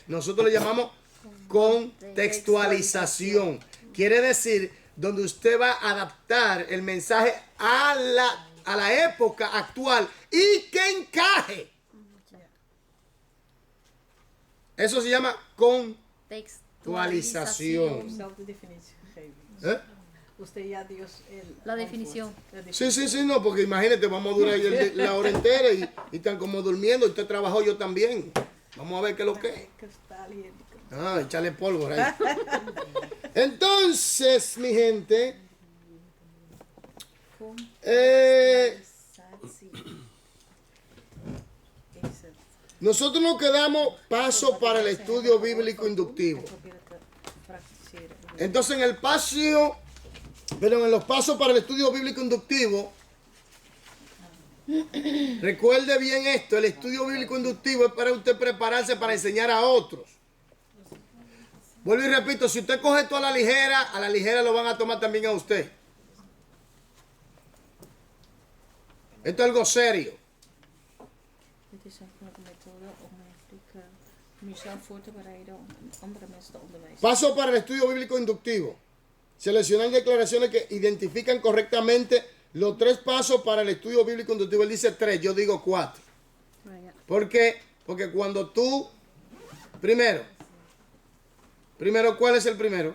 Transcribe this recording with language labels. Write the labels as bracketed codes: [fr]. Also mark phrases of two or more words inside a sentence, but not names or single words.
[es] Nosotros le llamamos contextualización. Quiere decir, donde usted va a adaptar el mensaje a la época actual y que encaje. Eso se llama Textualización. [nl] Dezelfde definitie gegeven. [es] ¿Eh? Usted ya dio el La [nl] antwoord. [es] definición. La Sí, sí, sí, no, porque imagínate, vamos a durar ahí la hora entera y están como durmiendo. Usted trabajó, yo también. Vamos a ver qué es lo que es. [nl] Kristal hier. [es] Ah, echarle pólvora ahí. Entonces, mi gente, [nl] Contextualisatie. Is het. [es] nosotros nos quedamos paso para el estudio bíblico inductivo. [nl] En proberen te praktiseren. [es] Entonces, en los pasos para el estudio bíblico inductivo, recuerde bien esto, el estudio bíblico inductivo es para usted prepararse para enseñar a otros. Vuelvo y repito, si usted coge esto a la ligera lo van a tomar también a usted. Esto es algo serio. [nl] Dit is een methode om eigenlijk jezelf voor te bereiden om andere mensen te onderwijzen. [es] Paso para el estudio bíblico inductivo. Seleccionar declaraciones que identifican correctamente los 3 pasos para el estudio bíblico inductivo. Él dice 3, yo digo 4. ¿Por qué? Porque cuando tú, primero, ¿cuál es el primero?